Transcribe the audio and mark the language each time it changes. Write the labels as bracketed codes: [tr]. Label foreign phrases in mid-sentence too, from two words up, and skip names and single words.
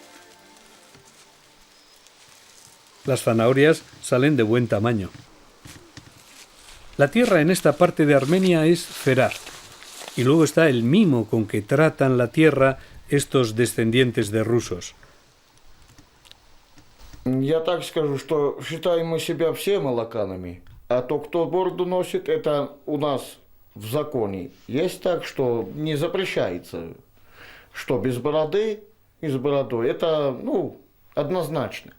[es] Las zanahorias salen de buen tamaño. La tierra en esta parte de Armenia es feraz. Y luego está el mimo con que tratan la tierra estos descendientes de rusos. [ru] Я так скажу, что считаем мы себя все молоканами, а то, кто бороду носит, это у нас в законе. Есть так, что не запрещается, что без бороды и с бородой. Это, однозначно.